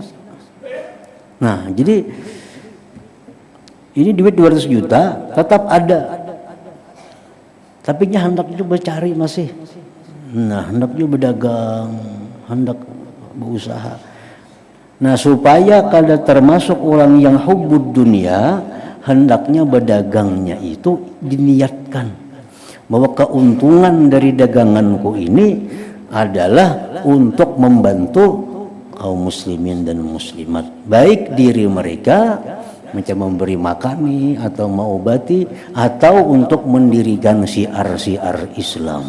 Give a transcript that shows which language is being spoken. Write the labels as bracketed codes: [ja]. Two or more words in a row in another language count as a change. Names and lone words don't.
[bjn] Nah, jadi ini duit 200 juta tetap ada. Tapi hendak juga cari masih. Nah, hendak juga berdagang, hendak berusaha. [id] Nah, supaya kada termasuk orang yang [ar] حب الدنيا, [id] hendaknya berdagangnya itu diniatkan bahwa keuntungan dari daganganku ini adalah untuk membantu kaum muslimin dan muslimat, baik diri mereka macam memberi makani atau mengobati atau untuk mendirikan syiar-syiar Islam.